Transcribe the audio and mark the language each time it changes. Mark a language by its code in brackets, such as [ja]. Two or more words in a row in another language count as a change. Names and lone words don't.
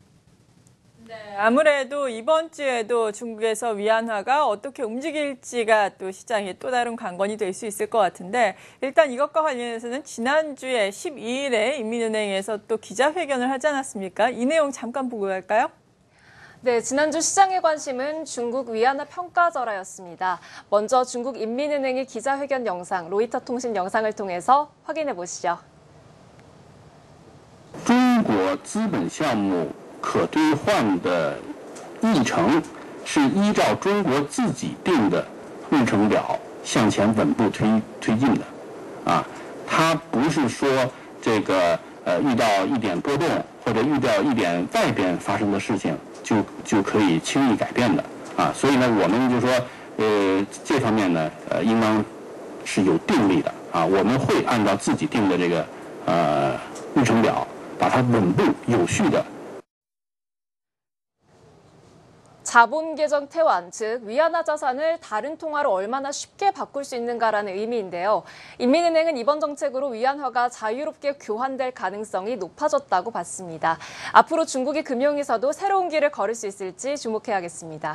[ko] 네, 아무래도 이번 주에도 중국에서 위안화가 어떻게 움직일지가 또 시장의 또 다른 관건이 될 수 있을 것 같은데 일단 이것과 관련해서는 지난주에 12일에 인민은행에서 또 기자회견을 하지 않았습니까? 이 내용 잠깐 보고 갈까요? 네, 지난주 시장의 관심은 중국 위안화 평가 절하였습니다. 먼저 중국 인민은행의 기자회견 영상, 로이터 통신 영상을 통해서 확인해 보시죠. [zh] 中国资本项目可兑换的议程是依照中国自己定的日程表向前稳步推进的，它不是说这个遇到一点波动或者遇到一点外边发生的事情就可以轻易改变的所以呢，我们就说这方面呢应当是有定力的我们会按照自己定的这个日程表，把它稳步有序的。 [ko] 자본 계정 태환, 즉 위안화 자산을 다른 통화로 얼마나 쉽게 바꿀 수 있는가라는 의미인데요. 인민은행은 이번 정책으로 위안화가 자유롭게 교환될 가능성이 높아졌다고 봤습니다. 앞으로 중국이 금융에서도 새로운 길을 걸을 수 있을지 주목해야겠습니다.